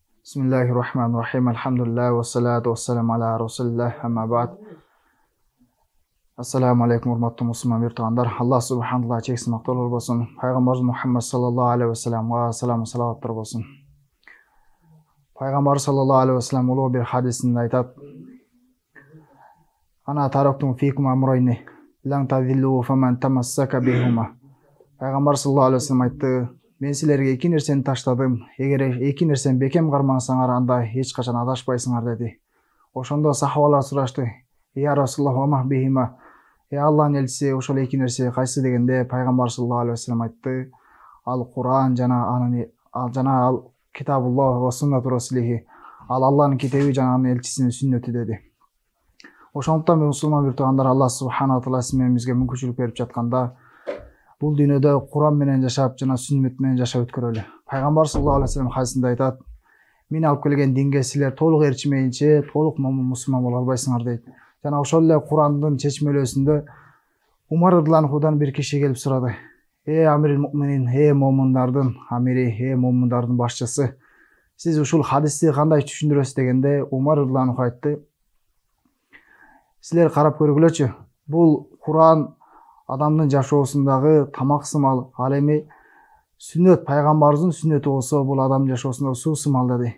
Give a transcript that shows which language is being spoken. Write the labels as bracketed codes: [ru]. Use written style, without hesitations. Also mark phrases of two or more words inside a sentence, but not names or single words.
[ar] بسم الله الرحمن الرحيم. الحمد لله والصلاة والسلام على رسول الله. أما بعد. السلام عليكم [ky] урматтуу мусулман биртугандар. Аллах субханаллах чексиз мактоолор болсун. Пайгамбарыбыз Мухаммад [ar] صلى الله عليه وسلم [ky] салам салаваттар болсун. [ar] Пайгамбар صلى الله عليه وسلم [ky] улуу бир хадисинде айтат: [ar] أنا تركتم فيكم أمرين لن تضلوا فمن تمسك بهما. [ky] Пайгамбар [ar] صلى الله عليه وسلم [ky] айтты: Мен силерге эки нерсени таштадым. Эгер эки нерсени бекем кармасаңар, анда эч качан адашпайсыңар деди. Ошондо сахабалар сурашты: [ar] يا رسول الله، وبهما. [ky] Аллахтын элчиси, ошол эки нерсе кайсы дегенде Пайгамбар [ar] صلى الله عليه وسلم [ky] айтты: Ал Куран жана ал [ar] كتاب الله وسنة رسوله. [ky] Ал Аллахтын китеби жана анын элчисинин сүннөтү деди. Ошондуктан мусулман биртугандар, Аллах [ar] سبحانه وتعالى [ky] сиздерге мүмкүнчүлүк берип жатканда бул дүйнөдө Куран менен жашап жана сүннөт менен жашап өткөрөлү. Пайгамбар [ar] صلى الله عليه وسلم [ky] хадисинде айтат: Мен алып келген динге силер толук ээрчимейинче толук мусулман боло албайсыңар дейт. Жана ошол эле Курандын чечмелөөсүндө Умар радхияллаху бир киши келип сурады: [ar] أمير المؤمنين, [ky] момундардын амири, момундардын башчысы, сиз ушул хадисти кандай түшүндүрөсүз дегенде Умар радхияллаху айтты: Силер карап көргүлөчү, бул Куран адамдын жашоосундагы тамак сымал, ал эми сүннөт, пайгамбарыбыздын сүннөтү болсо бул адамдын жашоосунда суу сымал деди.